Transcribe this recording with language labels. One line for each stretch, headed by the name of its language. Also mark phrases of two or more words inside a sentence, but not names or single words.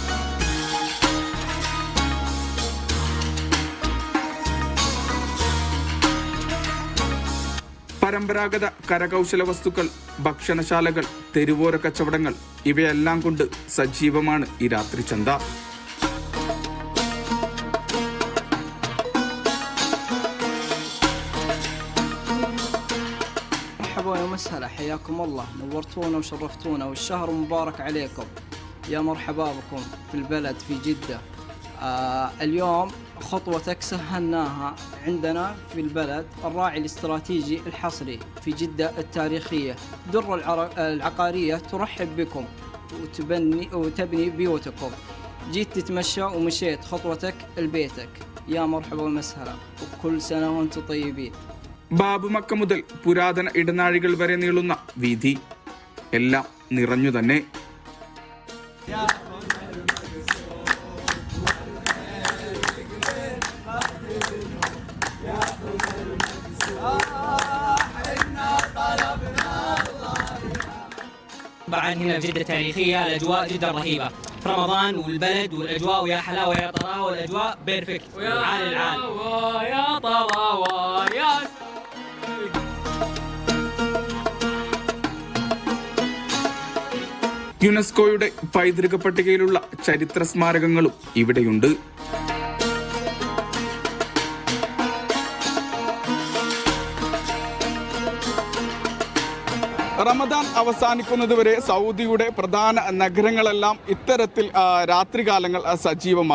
Malayalam: പരമ്പരാഗത കരകൗശല വസ്തുക്കൾ, ഭക്ഷണശാലകൾ, തെരുവോര കച്ചവടങ്ങൾ ഇവയെല്ലാം കൊണ്ട് സജീവമാണ് ഈ രാത്രി ചന്ത.
Arabic: مرحبا ومسهلا، حياكم الله، نورتونا وشرفتونا والشهر مبارك عليكم. يا مرحبا بكم في البلد في جدة. اليوم خطوتك سهلناها عندنا في البلد الراعي الاستراتيجي الحصري في جدة التاريخية. در العقارية ترحب بكم وتبني بيوتكم. جيت تتمشى ومشيت خطوتك لبيتك. يا مرحبا ومسهلا وكل سنة وانتم طيبين.
Malayalam: ബാബുമക്ക മുതൽ പുരാതന ഇടനാഴികൾ വരെ നീളുന്ന വീഥി എല്ലാം നിറഞ്ഞു തന്നെ.
Arabic: طبعا هنا في جدة التاريخية الأجواء جدا رهيبة. رمضان والبلد والأجواء ويا حلاوة يا طراوة والأجواء بيرفكت عال العال يا طراوة يا.
Malayalam: യുനെസ്കോയുടെ പൈതൃക പട്ടികയിലുള്ള ചരിത്ര സ്മാരകങ്ങളും ഇവിടെയുണ്ട്. റമദാൻ അവസാനിക്കുന്നതുവരെ സൗദിയുടെ പ്രധാന നഗരങ്ങളെല്ലാം ഇത്തരത്തിൽ രാത്രികാലങ്ങൾ സജീവമാകും.